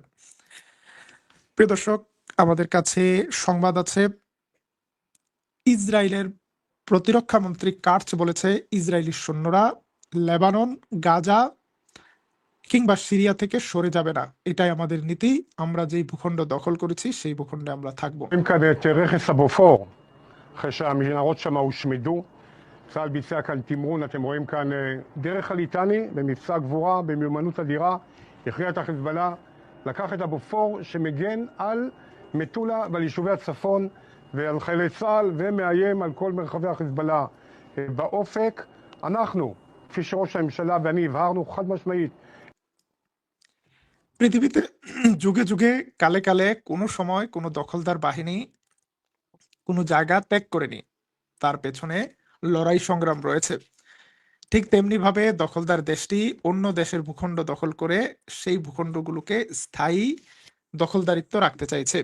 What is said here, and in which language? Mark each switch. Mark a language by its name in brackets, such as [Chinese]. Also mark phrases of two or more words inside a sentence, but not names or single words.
[Bangla] প্রিয় দর্শক, আমাদের কাছে সংবাদ আছে ইসরায়েলের প্রতিরক্ষা মন্ত্রী কার্চ বলেছে ইসরায়েলি সৈন্যরা লেবানন, গাজা কিংবা সিরিয়া থেকে সরে যাবে না। এটাই আমাদের নীতি। আমরা যেই ভূখণ্ড দখল করেছি সেই ভূখণ্ডে আমরা থাকবো। [Hebrew] רואים כאן את רכס הבופור, אחרי שהמנהרות שם הושמדו. צה"ל ביצע כאן תמרון, אתם רואים כאן דרך הליטני במבצע גבורה, במיומנות אדירה, הכריע את החיזבאללה, לקח את הבופור שמגן על מטולה ועל יישובי הצפון ועל חיילי צה"ל ומאיים על כל מרחבי החיזבאללה באופק. אנחנו, כפי שראש הממשלה ואני הבהרנו חד משמעית, [Bangla] পৃথিবীতে যুগে যুগে কালে কালে কোনো সময় কোনো দখলদার বাহিনী কোনো জায়গা ত্যাগ করেনি, তার পেছনে লড়াই সংগ্রাম রয়েছে। ঠিক তেমনি ভাবে দখলদার দেশটি অন্য দেশের ভূখণ্ড দখল করে সেই ভূখণ্ডগুলোকে স্থায়ী দখলদারিত্ব রাখতে চাইছে।